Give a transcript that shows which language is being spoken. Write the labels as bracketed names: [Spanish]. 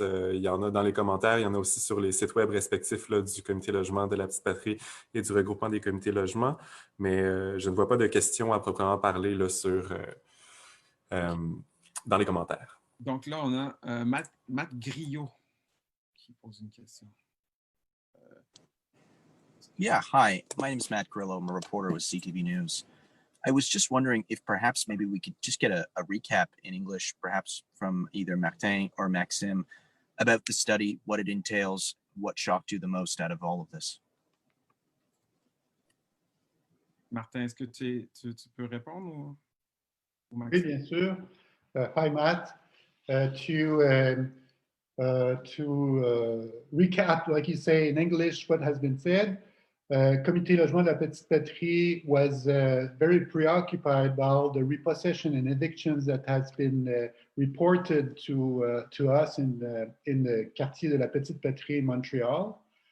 [French] Il y en a dans les commentaires, il y en a aussi sur les sites web respectifs là, du Comité logement de la Petite Patrie et du regroupement des comités logement, mais je ne vois pas de questions à proprement parler là, dans les commentaires. Donc là, on a Matt Griot qui pose une question. [English] Yeah, hi. My name is Matt Grillo. I'm a reporter with CTV News. I was just wondering if perhaps maybe we could just get a recap in English, perhaps from either Martin or Maxime, about the study, what it entails, what shocked you the most out of all of this. [French] Martin, est-ce que tu peux répondre ou Oui, Maxime? bien sûr. [English] Hi, Matt. To recap, like you say in English, what has been said, Comité Logement de la Petite Patrie was very preoccupied by all the repossession and evictions that has been reported to us in the Quartier de la Petite Patrie in Montreal.